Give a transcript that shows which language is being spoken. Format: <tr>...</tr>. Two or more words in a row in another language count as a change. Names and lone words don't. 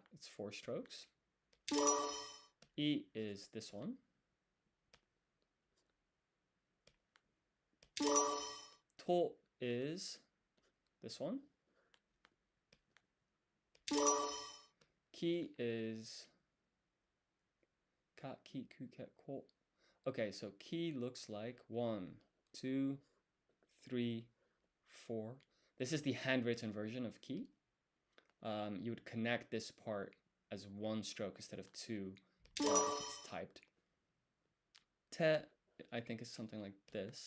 <en>It's 4 strokes. I is this one. To is this one. Ki is</en> <ja>ka, ki, ku, ke, ko.</ja> <en>Okay, so ki looks like 1, 2, 3, 4. This is the handwritten version of ki. You would connect this part as 1 stroke instead of 2 if it's typed. Te, I think, is something like this.</en>